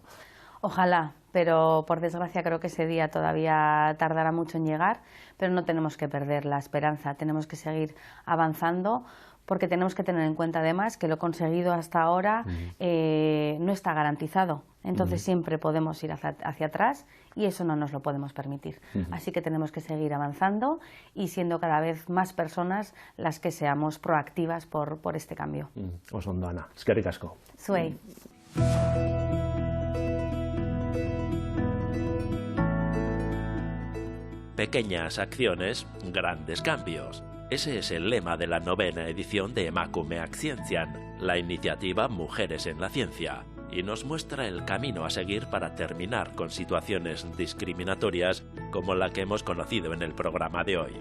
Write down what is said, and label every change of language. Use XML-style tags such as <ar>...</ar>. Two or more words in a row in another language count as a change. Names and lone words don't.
<es>Ojalá, pero por desgracia creo que ese día todavía tardará mucho en llegar, pero no tenemos que perder la esperanza, tenemos que seguir avanzando, porque tenemos que tener en cuenta además que lo conseguido hasta ahora no está garantizado. Entonces siempre podemos ir hacia atrás y eso no nos lo podemos permitir. Así que tenemos que seguir avanzando y siendo cada vez más personas las que seamos proactivas por este cambio.</es> <eu>Oso ondo, Ana. Eskerrik asko. Zuei.</eu> <es>Pequeñas acciones, grandes cambios. Ese es el lema de la 9ª edición de Emakumeak Zientzian, la iniciativa Mujeres en la Ciencia, y nos muestra el camino a seguir para terminar con situaciones discriminatorias como la que hemos conocido en el programa de hoy.</es>